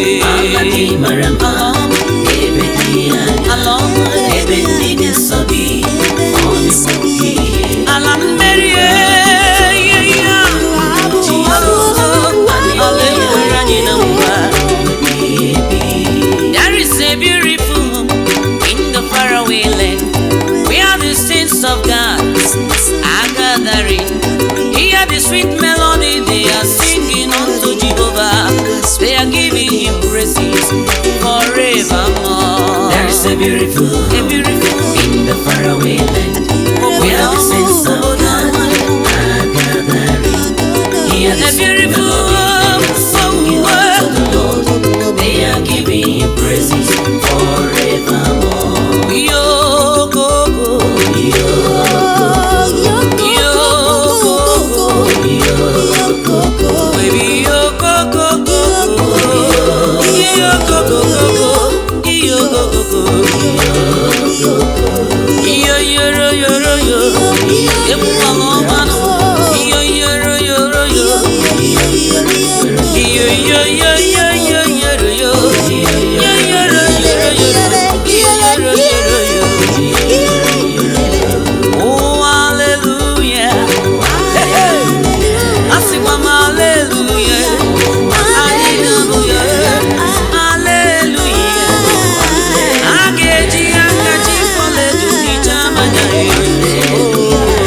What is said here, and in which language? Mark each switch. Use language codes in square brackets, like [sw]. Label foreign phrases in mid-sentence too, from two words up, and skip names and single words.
[ig] Ala gị mara mma, Ala ọma. ebe dị anya, Ala ọma. ebe ndị dị nsọ bi, ọ na-ekwu ihe. Ala mmeri, eh, ihe, ihe a. Jehova, Ala ekwere anyị na nkwa. [en] There is a beautiful home in the faraway land where the saints of God are gathering. Hear the sweet melody they are singing unto Jehovah. They are giving him praises forevermore. There is a beautiful A beautiful in the faraway land where the saints of God are gathering. Hear the A sweet beautiful melody they are singing unto the Lord. They are giving him praises forevermore. Yo, go, go. Yo, go, go. Baby, yo, go, go, go, go. Yo, go, go, go, go. Yo, go, go, go. Yo, yo, ro, yo, ro, yo. Ebu, mama, mama. Yo, yo, ro, yo, ro, yo. Yo, yo, yo, yo, yo, yo, ro, yo. Yo, yo, ro, yo, ro, yo, ro. [ig] Oh, hallelujah. Hey, hey. Asịkwa m hallelujah. Hallelujah. A ga-eji aka ji ọlaedo hichaa mmanya ya.